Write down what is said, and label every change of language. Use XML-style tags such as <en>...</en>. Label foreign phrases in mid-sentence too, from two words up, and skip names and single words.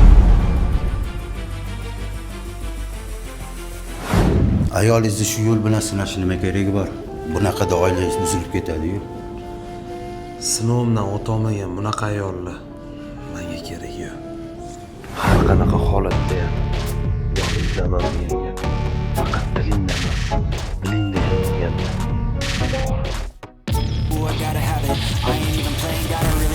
<uz>Ayolingizni shu yo'l bilan sinash nima keragi bor? Bunaqada oilangiz buzilib ketadi-yu. Sinovimdan o'tolmagan bunaqa ayollar menga kerak yo'q. Har qanaqa holatda ham yoningizdaman menga. Faqat tilingda emas, dilingda yoningda.</uz> <en>I gotta have it. I ain't even playing, gotta</en>